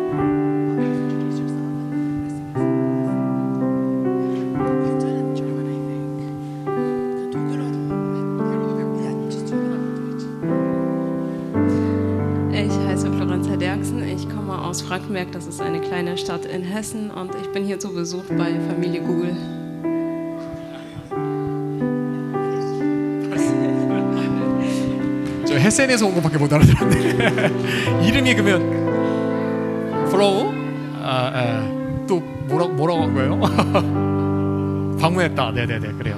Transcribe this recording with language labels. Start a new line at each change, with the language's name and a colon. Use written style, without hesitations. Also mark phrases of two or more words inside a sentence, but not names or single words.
German: Ich komme aus Frankenberg, das ist eine kleine Stadt in Hessen und ich bin hier zu Besuch bei Familie Google.
Korean: 저 헤센에서 온 것밖에 못 알아들었네. 이름이 그러면 플로우? 또 뭐라고 한 거예요? 방문했다. 네네네, 그래요.